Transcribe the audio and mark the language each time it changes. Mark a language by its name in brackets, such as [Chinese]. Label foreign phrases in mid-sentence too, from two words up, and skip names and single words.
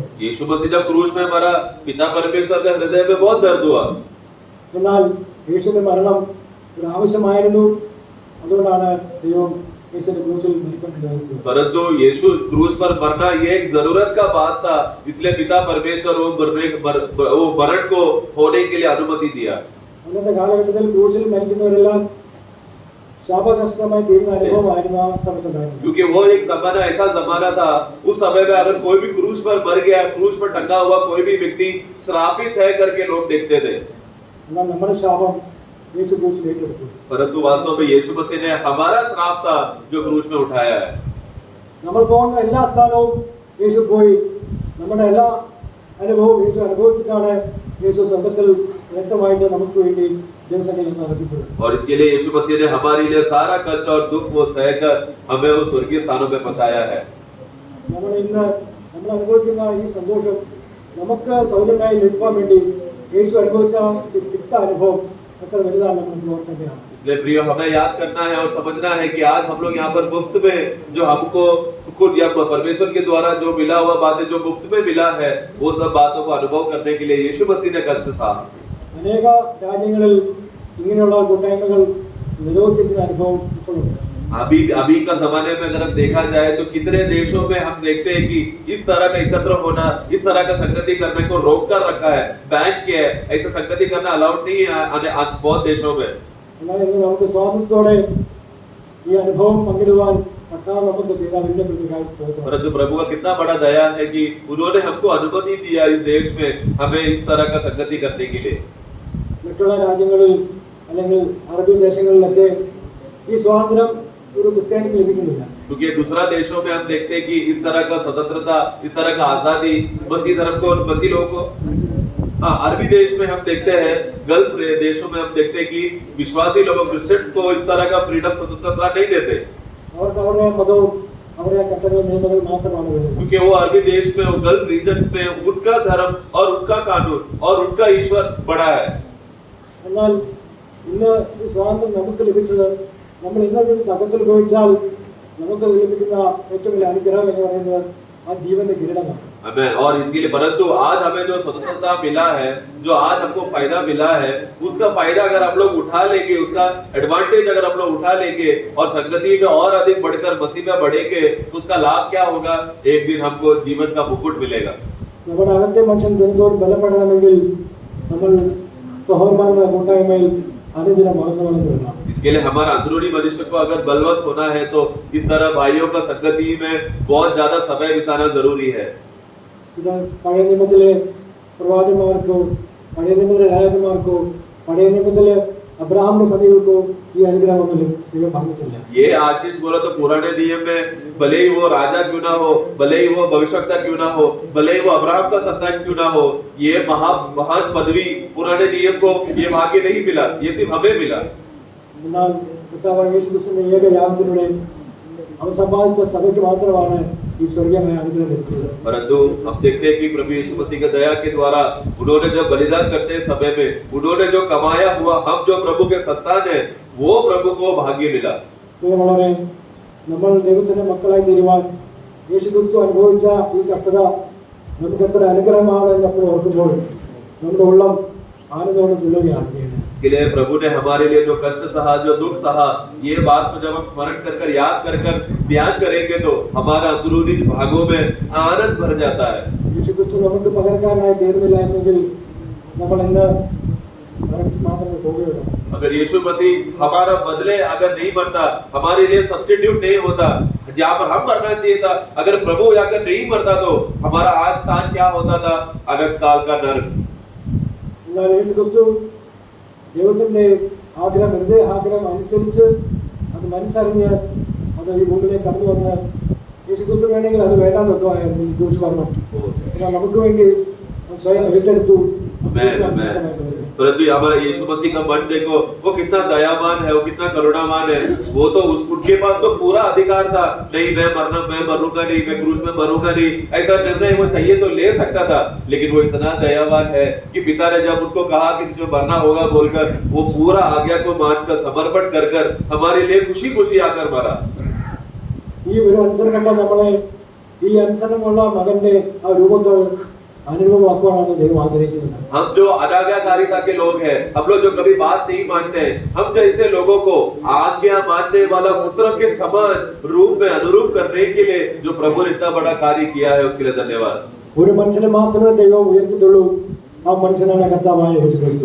[Hindi] यीशु मसीह जब क्रूस में मरा पिता परमेश्वर के हृदय में बहुत दर्द हुआ। [Malayalam] എന്നാൽ യേശുവിന്റെ മരണം ഒരു ആവശ്യമായിരുന്നു, അതുകൊണ്ടാണ് ദൈവം യേശുവിന്റെ ക്രൂശിൽ മരിക്കാൻ അനുവദിച്ചത്. [Hindi] परंतु यीशु क्रूस पर मरना ये एक जरूरत का बात था, इसलिए पिता परमेश्वर वो मरण को होने के लिए अनुमति दिया। [Malayalam] അന്നത്തെ കാലഘട്ടത്തിൽ ക്രൂശിൽ മരിക്കുന്നവരെല്ലാം शापग्रस्तമായി തീരുന്ന അനുഭവമായിരുന്നു ആ സമയത്തുണ്ടായിരുന്നത്. [Hindi] क्योंकि वो एक जमाना ऐसा जमाना था, उस समय में अगर कोई भी क्रूस पर मर गया, क्रूस पर टंगा हुआ कोई भी व्यक्ति श्रापित है करके लोग देखते थे। [Malayalam] എന്നാൽ നമ്മുടെ ശാപം യേശു ക്രൂശിൽ ഏറ്റെടുത്തു. [Hindi] परंतु वास्तव में यीशु मसीह ने हमारा श्राप था जो क्रूस में उठाया है। [Malayalam] നമ്മൾ പോകുന്ന എല്ലാ സ്ഥാനവും യേശു പോയി, നമ്മുടെ എല്ലാ അനുഭവവും യേശു അനുഭവിച്ചിട്ടാണ് യേശു സ്വർഗ്ഗത്തിൽ വ്യക്തമായിട്ട് നമുക്ക് വേണ്ടി ദൈവസന്നിധിയിൽ അർപ്പിച്ചത്. [Hindi] और इसके लिए यीशु मसीह ने हमारे लिए सारा कष्ट और दुख वो सहकर हमें उस स्वर्गीय स्थानों पे पहुंचाया है। [Malayalam] നമ്മൾ ഇന്ന് നമ്മൾ അനുഭവിക്കുന്ന ഈ സന്തോഷം നമുക്ക് സൗജന്യമായി ലഭിക്കാൻ വേണ്ടി യേശു അനുഭവിച്ച തിക്ത അനുഭവം എത്ര വലുതാണ് നമ്മൾ ഓർക്കേണ്ടതാണ്. [Hindi] इसलिए प्रियो हमें याद करना है और समझना है कि आज हम लोग यहाँ पर मुफ्त में जो हमको सुकून या परमेश्वर के द्वारा जो मिला हुआ बातें जो मुफ्त में मिला है वो सब बातों को अनुभव करने के लिए यीशु मसीह ने कष्ट सहा। [Malayalam] അനേക രാജ്യങ്ങളിൽ ഇങ്ങനെയുള്ള കൂട്ടായ്മകൾ നിരോധിച്ചിരിക്കുന്ന അനുഭവം ഇപ്പോഴുണ്ട്. [Hindi] अभी का जमाने में अगर हम देखा जाए तो कितने देशों में हम देखते हैं कि इस तरह का एकत्र होना, इस तरह का संगति करने को रोक कर रखा है, बैन किया है। ऐसा संगति करना अलाउड नहीं है बहुत देशों में। [Malayalam] എന്നാൽ ഇന്ന് നമുക്ക് സ്വാതന്ത്ര്യത്തോടെ ഈ അനുഭവം പങ്കിടുവാൻ കർത്താവ് നമുക്ക് ചെയ്ത വലിയ പ്രതികാര സ്തോത്രം. [Hindi] परंतु प्रभु का कितना बड़ा दया है कि उन्होंने हमको अनुमति दिया इस देश में हमें इस तरह का संगति करने के लिए। [Malayalam] മറ്റുള്ള രാജ്യങ്ങളിൽ അല്ലെങ്കിൽ അറബി ദേശങ്ങളിലൊക്കെ ഈ സ്വാതന്ത്ര്യം ഒരു ക്രിസ്ത്യാനിക്ക് ലഭിക്കുന്നില്ല. [Hindi] क्योंकि दूसरा देशों में हम देखते हैं कि इस तरह का स्वतंत्रता, इस तरह का आजादी मसीह धर्म को, मसीह लोगों को, अरबी देश में हम देखते हैं, गल्फ देशों में हम देखते हैं कि विश्वासी लोगों क्रिश्चियंस को इस तरह का फ्रीडम, स्वतंत्रता नहीं देते। [Malayalam] അവർക്ക് അവരുടെ മതവും അവരുടെ ചട്ടങ്ങളും നിയമങ്ങളും മാത്രമാണ് വരുന്നത്. [Hindi] क्योंकि वो अरबी देश में, वो [English] Gulf region [Hindi] में उनका धर्म और उनका कानून और उनका ईश्वर बड़ा है। [Malayalam] എന്നാൽ ഇന്ന് ഈ സ്വാതന്ത്ര്യം നമുക്ക് ലഭിച്ചത് നമ്മൾ ഇന്നത്തെ തകത്തിൽ ഉപയോഗിച്ചാൽ നമുക്ക് ലഭിക്കുന്ന ഏറ്റവും വലിയ അനുഗ്രഹം എന്ന് പറയുന്നത് ആ ജീവന്റെ കിരീടമാണ്. [Hindi] और इसके लिए परंतु आज हमें जो स्वतंत्रता मिला है, जो आज हमको फायदा मिला है, उसका फायदा अगर हम लोग उठा लेंगे, उसका एडवांटेज अगर हम लोग उठा लेंगे और संगति में और अधिक बढ़कर मसीह में बढ़ेंगे तो उसका लाभ क्या होगा? एक दिन हमको जीवन का मुकुट मिलेगा। [Malayalam] നമ്മുടെ അകത്തെ മനുഷ്യൻ ദിനത്തോട് ബലപ്പെടണമെങ്കിൽ നമ്മൾ സഹോദരന്മാരുടെ കൂട്ടായ്മയിൽ അനുദിനം വളർന്നു വരണം. [Hindi] इसके लिए हमारा अंदरूनी मनुष्य को अगर बलवत होना है तो इस तरह भाइयों का संगति में बहुत ज्यादा समय बिताना जरूरी है। [Malayalam] ഇത് പഴയ നിയമത്തിലെ പ്രവാചകന്മാർക്കോ പഴയ നിയമത്തിലെ രാജാക്കന്മാർക്കോ പഴയ നിയമത്തിലെ അബ്രഹാമിന്റെ സന്തതികൾക്കോ ഈ അനുഗ്രഹമൊന്നും ദൈവം പറഞ്ഞിട്ടില്ല. [Hindi] ये आशीष बोला तो पुराने नियम में भले ही वो राजा क्यों ना हो, भले ही वो भविष्यवक्ता क्यों ना हो, भले ही वो अब्राहम का संतान क्यों ना हो, ये महान पदवी पुराने नियम को ये भाग्य नहीं मिला, ये सिर्फ हमें मिला। [Malayalam] എന്നാൽ കർത്താവായ യേശുക്രിസ്തുവിന്റെ ഏക യാഗത്തിലൂടെ അവൻ സമ്പാദിച്ച സഭയ്ക്ക് മാത്രമാണ് ഈ സ്വർഗീയമായ അനുഗ്രഹം ലഭിച്ചത്. [Hindi] परंतु हम देखते हैं कि प्रभु यीशु मसीह की दया के द्वारा उन्होंने जब बलिदान करते हैं समय में उन्होंने जो कमाया हुआ, हम जो प्रभु के संतान है, वो प्रभु को भाग्य मिला। [Malayalam] പ്രിയമുള്ളവരെ, നമ്മൾ ദൈവത്തിന്റെ മക്കളായി തീരുവാൻ യേശുക്രിസ്തു അനുഭവിച്ച ഈ കഷ്ടത നമുക്ക് എത്ര അനുഗ്രഹമാണ് എന്ന് അപ്പോൾ ഓർക്കുമ്പോൾ നമ്മുടെ ഉള്ളം ആനന്ദത്തോടെ തുള്ളുകയാണ്. [Hindi] इसके लिए प्रभु ने हमारे लिए जो कष्ट सहा, जो दुख सहा, ये बात को जब हम स्मरण कर कर याद कर कर ध्यान करेंगे तो हमारा अंदरूनी भागों में आनंद भर जाता है। [Malayalam] യേശുക്രിസ്തു നമുക്ക് പകരക്കാരനായി തീർന്നില്ല എന്നെങ്കിൽ നമ്മൾ ഇന്ന് നരകത്തിൽ മാത്രമേ പോകുകയുള്ളൂ. [Hindi] अगर यीशु मसीह हमारा बदले अगर नहीं मरता, हमारे लिए सब्स्टिट्यूट नहीं होता, जहाँ पर हम मरना चाहिए था, अगर प्रभु अगर नहीं मरता तो हमारा आज स्थान क्या होता था? अनंत काल का नरक। [Malayalam] എന്നാൽ യേശുക്രിസ്തു ദൈവത്തിന്റെ ആഗ്രഹം, ഹൃദയ ആഗ്രഹം അനുസരിച്ച് അത് മനസ്സറിഞ്ഞ് അത് ഈ ഭൂമിയിലേക്ക് കടന്നു വന്ന് യേശുക്രിസ്തു വേണമെങ്കിൽ അത് വേണ്ടാന്ന് വെക്കുമായിരുന്നു ഈ ദൂഷ്കർമ്മം. എന്നാൽ നമുക്ക് വേണ്ടി സ്വയം ഏറ്റെടുത്തു. [Hindi] परंतु हमारा यीशु मसीह का मन देखो, वो कितना दयावान है, वो कितना करुणावान है। वो तो उनके पास तो पूरा अधिकार था, नहीं मैं मरूंगा नहीं, मैं क्रूस में मरूंगा नहीं, ऐसा निर्णय वो चाहिए तो ले सकता था। लेकिन वो इतना दयावान है कि पिता ने जब उसको कहा कि तुझे मरना होगा बोलकर, वो पूरा आज्ञा को मानकर समर्पण कर कर हमारे लिए खुशी खुशी आकर मरा। [Malayalam] ഈ ഒരു അനുസരണമല്ല നമ്മളെ ഈ അനുസരണമുള്ള മകന്റെ ആ രൂപത്തിൽ അനുഭവമാക്കുവാനാണ് ദൈവം ആഗ്രഹിക്കുന്നത്. [Hindi] हम जो अनाज्ञाकारिता के लोग हैं, हम लोग जो कभी बात नहीं मानते हैं, हम जैसे लोगों को आज्ञा मानने वाला पुत्र के समान रूप में अनुरूप करने के लिए जो प्रभु ने इतना बड़ा कार्य किया है उसके लिए धन्यवाद। [Malayalam] ഒരു മനുഷ്യനെ മാത്രമേ ദൈവം ഉയർത്തിയിട്ടുള്ളൂ, ആ മനുഷ്യനാണ് കർത്താവായ യേശുക്രിസ്തു.